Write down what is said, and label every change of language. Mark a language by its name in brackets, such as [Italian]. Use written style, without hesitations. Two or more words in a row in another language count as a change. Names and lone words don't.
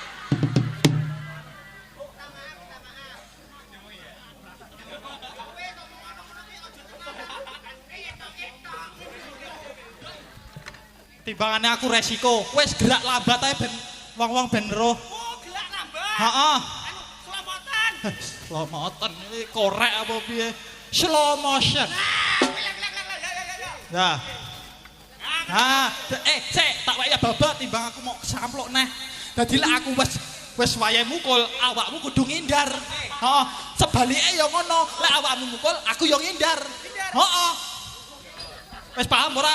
[Javanese] Timbangannya aku resiko. Wes gerak lambat ae ben wong-wong ben roh. Oh, gelak lambat. Heeh. Anu, selamatan. [English] Slow motion [Javanese] iki korek apa piye? [English] Slow motion. [Javanese] Nah. Cek, tak waya babat timbang aku mau samplok neh. Dadi lek aku wis wayahe mukul, awakmu kudu ngindar. Heeh, sebalike ya ngono. Lek awakmu mukul, aku ya ngindar. Heeh. Wis paham ora?